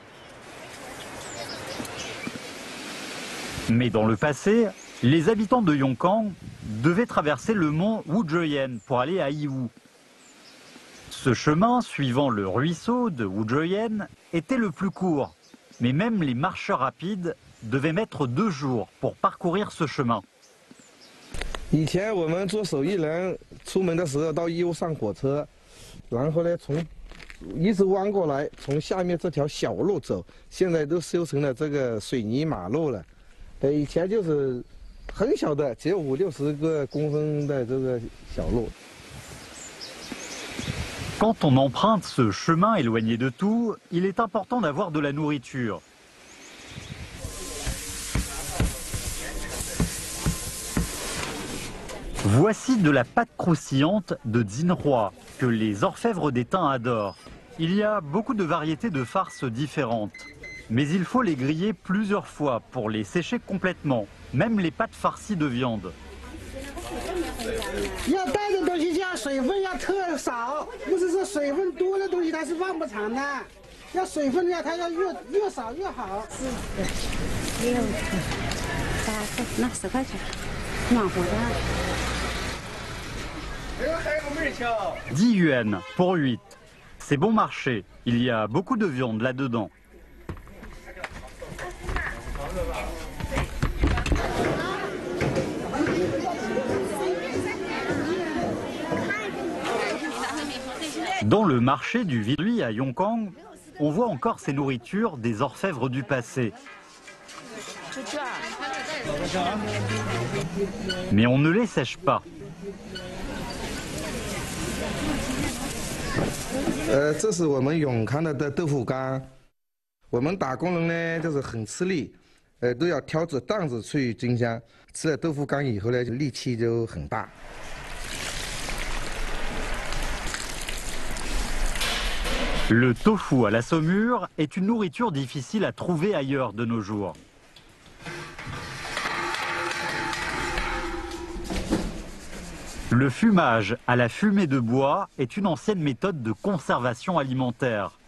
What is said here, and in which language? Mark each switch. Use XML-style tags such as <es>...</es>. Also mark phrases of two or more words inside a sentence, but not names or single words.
<fr>Mais dans le passé, les habitants de Yongkang devaient traverser le mont Wuzheyan pour aller à Yiwu. Ce chemin, suivant le ruisseau de Wuzheyan, était le plus court. Mais même les marcheurs rapides devaient mettre 2 jours pour parcourir ce chemin.</fr> <zh>以前我们做手艺人出门的时候到义乌上火车，然后呢一直弯过来，从下面这条小路走，现在都修成了这个水泥马路了。以前就是很小的，只有50-60个公分的这个小路。</zh> <fr>Quand on emprunte ce chemin éloigné de tout, il est important d'avoir de la nourriture. Voici de la pâte croustillante de Jinhua que les orfèvres d'étain adorent. Il y a beaucoup de variétés de farces différentes, mais il faut les griller plusieurs fois pour les sécher complètement, même les pâtes farcies de viande.</fr> <zh>要带的东西要水分要特少，不是说水分多的东西它是放不长的，要水分要它要越少越好。6个、8个，那10块钱，暖和的。</zh> <fr>10 yuan pour 8. C'est bon marché. Il y a beaucoup de viande là-dedans. Dans le marché du Villejuif à Yongkang, on voit encore ces nourritures des orfèvres du passé. Mais on ne les sèche pas.</fr> <zh>这是我们永康的豆腐干。我们打工人呢，就是很吃力，都要挑着担子去进香。吃了豆腐干以后呢，力气就很大。</zh> <fr>Le tofu à la saumure est une nourriture difficile à trouver ailleurs de nos jours. Le fumage à la fumée de bois est une ancienne méthode de conservation alimentaire.</fr>